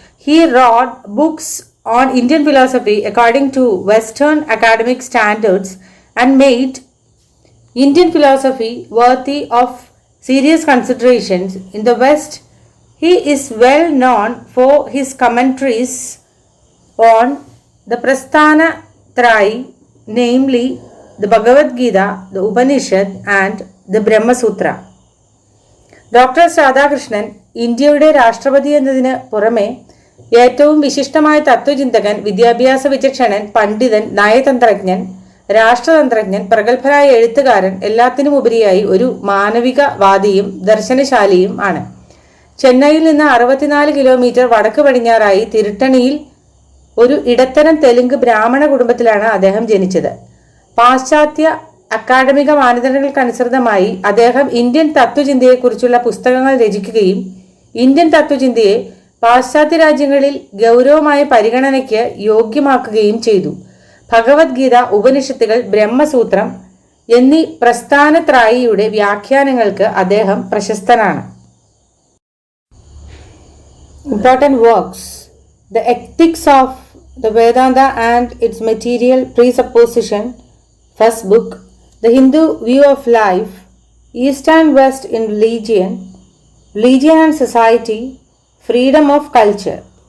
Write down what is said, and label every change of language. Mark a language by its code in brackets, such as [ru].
[en] He wrote books on Indian philosophy according to Western academic standards and made Indian philosophy worthy of serious considerations. In the West, he is well known for his commentaries on the Prasthana Trayi, namely the Bhagavad Gita, the Upanishad, and the Brahma Sutra. [ml] Doctor S Radhakrishnan ഇന്ത്യയുടെ രാഷ്ട്രപതി എന്നതിന് പുറമെ ഏറ്റവും വിശിഷ്ടമായ തത്വചിന്തകൻ, വിദ്യാഭ്യാസ വിചക്ഷണൻ, പണ്ഡിതൻ, നയതന്ത്രജ്ഞൻ, രാഷ്ട്രതന്ത്രജ്ഞൻ, പ്രഗത്ഭനായ എഴുത്തുകാരൻ, എല്ലാത്തിനുമുപരിയായി ഒരു മാനവികവാദിയും ദർശനശാലിയും ആണ്. ചെന്നൈയിൽ നിന്ന് 64 കിലോമീറ്റർ വടക്ക് പടിഞ്ഞാറായി തിരുട്ടണിയിൽ ഒരു ഇടത്തരം തെലുങ്ക് ബ്രാഹ്മണ കുടുംബത്തിലാണ് അദ്ദേഹം ജനിച്ചത്. പാശ്ചാത്യ അക്കാഡമിക മാനദണ്ഡങ്ങൾക്കനുസൃതമായി അദ്ദേഹം ഇന്ത്യൻ തത്വചിന്തയെക്കുറിച്ചുള്ള പുസ്തകങ്ങൾ രചിക്കുകയും ഇന്ത്യൻ തത്വചിന്തയെ പാശ്ചാത്യ രാജ്യങ്ങളിൽ ഗൗരവമായ പരിഗണനയ്ക്ക് യോഗ്യമാക്കുകയും ചെയ്തു. ഭഗവത്ഗീത, ഉപനിഷത്തുകൾ, ബ്രഹ്മസൂത്രം എന്നീ പ്രസ്ഥാനത്രായിയുടെ വ്യാഖ്യാനങ്ങൾക്ക് അദ്ദേഹം പ്രശസ്തനാണ്. [en] Important works: The Ethics of the Vedanta and its Material Presupposition, first book. The Hindu View of Life, East and West in Religion, Religion and Society, Freedom of Culture.